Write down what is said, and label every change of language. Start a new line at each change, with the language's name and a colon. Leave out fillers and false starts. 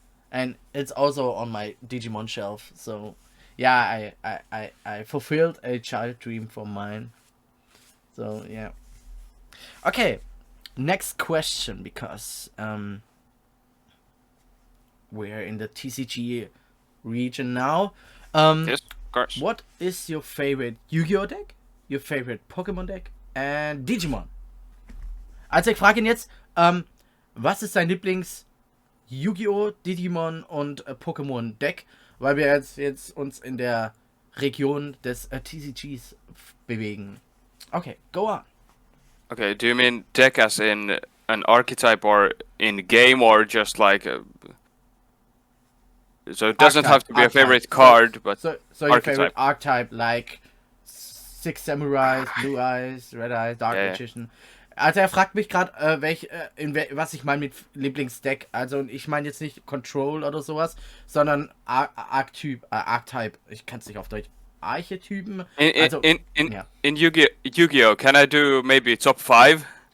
English: And it's also on my Digimon shelf. So yeah, I fulfilled a child dream from mine. So yeah. Okay, next question, because we're in the TCG region now. Yes, of course. What is your favorite Yu-Gi-Oh deck? Your favorite Pokémon deck? And Digimon?
German: Also ich frage ihn jetzt, was ist sein Lieblings Yu-Gi-Oh, Digimon und Pokémon Deck? Weil wir jetzt uns in der Region des TCGs bewegen.
English: Okay, go on. Okay, do you mean deck as in an archetype or in game, or just like so it doesn't have to be a favorite card, but so your favorite archetype, like Six Samurais, Blue Eyes, Red Eyes, Dark Magician.
German: Also er fragt mich gerade, was ich meine mit Lieblingsdeck. Also ich meine jetzt nicht Control oder sowas, sondern Archetype. Ich kann es nicht auf Deutsch. Archetypen.
English: In Yu-Gi-Oh, can I do maybe top 5?